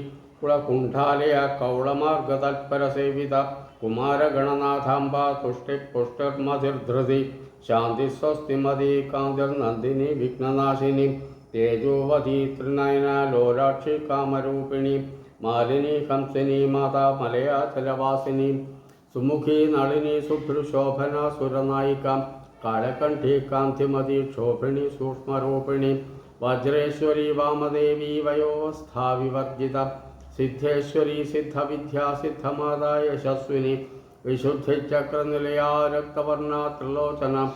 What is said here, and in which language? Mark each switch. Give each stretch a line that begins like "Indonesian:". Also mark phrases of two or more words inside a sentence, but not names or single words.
Sanskrit: कुलकुण्ठालया कौळमार्गतत्परसेविता कुमारगणनाथाम्बा तुष्टिपुष्टिर्मधिर्धृति शान्तिस्वस्तिमदी कान्तिर्नन्दिनी विघ्ननाशिनी तेजोवती त्रिनयना लोलाक्षी कामरूपिणी मालिनी कंसिनी माता मलयाचलवासिनी സുമുഖി നളിനി സുഭൃശോഭന സുരനായികാം കാലകണ്ഠി കാന്തിമതി ക്ഷോഭിണി സൂക്ഷ്മരൂപിണി വജ്രേശ്വരി വാമദേവി വയോസ്ഥാവിവർജിത സിദ്ധേശ്വരി സിദ്ധവിദ്യാ സിദ്ധമാതാ യശസ്വിനി വിശുദ്ധിചക്രനിലയാ രക്തവർണ ത്രിലോചന